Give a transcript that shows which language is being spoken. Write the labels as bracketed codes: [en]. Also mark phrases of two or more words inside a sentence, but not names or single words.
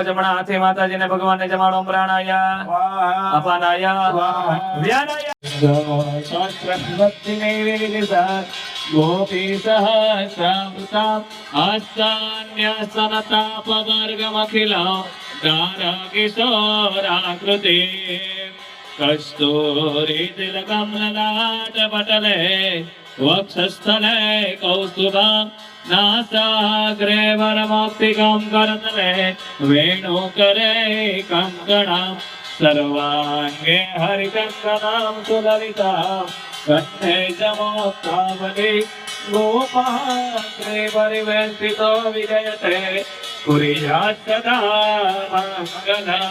[gu] જમણા હાથે માતાજીને ભગવાનને જમાડો. [sa] પ્રાણાયા અપાનાયા વ્યાનાયા ગોપી સહસ્રામ આસ્તાન્યસનતાપવર્ગમખિલા કિશોરાકૃતિ કસ્તૂરી તિલકમ લલાટ પટલે वक्षस्थले कौस्तुभं नासाग्रे वरमौक्तिकं करतले वेणुकरे कङ्कणं सर्वाङ्गे हरिकङ्कणं सुललितां कण्ठे च मोक्तावली गोपाग्रे परिवेष्टितो विजयते कुर्यात् सदा मङ्गलम्